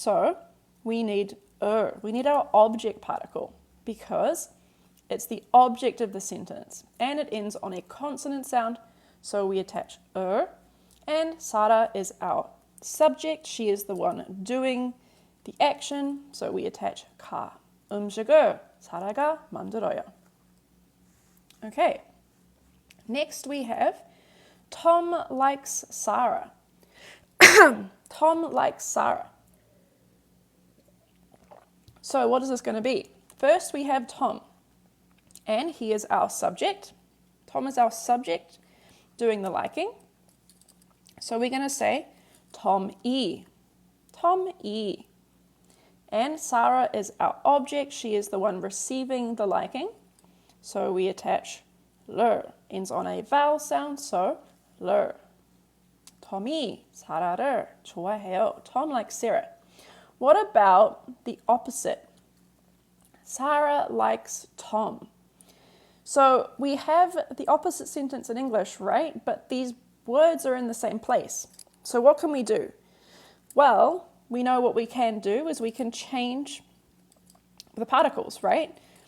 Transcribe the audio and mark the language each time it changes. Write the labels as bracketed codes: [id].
[en] So we need we need our object particle because it's the object of the sentence and it ends on a consonant sound. So we attach and Sarah is our subject. She is the one doing the action. So we attach 가. [ko] 음식을 사라가 만들어요. [en] Okay. Next we have Tom likes Sarah. Tom likes Sarah. So what is this going to be? First we have Tom, and he is our subject. Tom is our subject doing the liking. So we're going to say Tom이. Tom이. And Sarah is our object. She is the one receiving the liking. So we attach 를. Ends on a vowel sound, so 를. [ko] Tom이 사라를 좋아해요. [en] Tom likes Sarah. What about the opposite? Sarah likes Tom. So we have the opposite sentence in English, right? But these words are in the same place. So what can we do? Well, we know what we can do is we can change the particles, right?